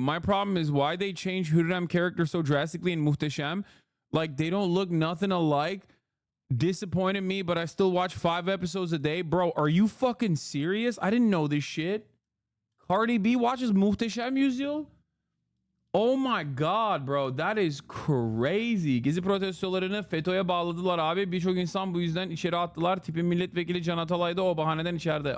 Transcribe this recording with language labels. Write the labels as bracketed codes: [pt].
[en] My problem is why they change Hürrem character so drastically in Muhteşem. Like, they don't look nothing alike. Disappointed me, but I still watch 5 episodes a day. Bro, are you fucking serious? I didn't know this shit. Cardi B watches Muhteşem Yüzyıl? Oh my god, bro, that is crazy. [tr] Gezi protestolarını FETÖ'ye bağladılar abi. Birçok insan bu yüzden içeri attılar. Tipi milletvekili Can Atalay da o bahaneden içeride.